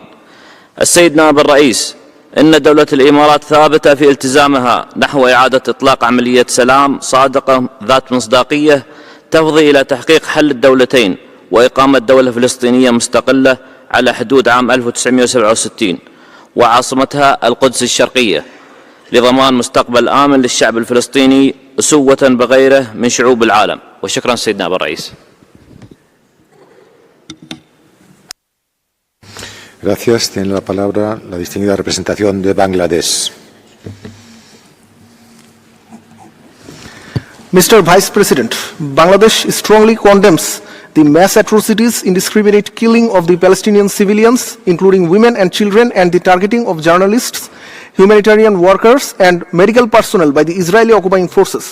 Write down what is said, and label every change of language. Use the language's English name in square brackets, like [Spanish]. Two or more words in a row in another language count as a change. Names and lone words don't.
[Arabic] السيد نائب الرئيس، إن دولة الإمارات ثابتة في التزامها نحو إعادة إطلاق عملية سلام صادقة ذات مصداقية تفضي إلى تحقيق حل الدولتين وإقامة دولة فلسطينية مستقلة على حدود عام 1967 وعاصمتها القدس الشرقية، لضمان مستقبل آمن للشعب الفلسطيني أسوة بغيره من شعوب العالم. وشكرا سيدنا أبو الرئيس. [Spanish] Gracias. Tiene la palabra la distinguida representación de Bangladesh. [English] Mr. Vice President, Bangladesh strongly condemns the mass atrocities, indiscriminate killing of the Palestinian civilians, including women and children, and the targeting of journalists, humanitarian workers, and medical personnel by the Israeli occupying forces.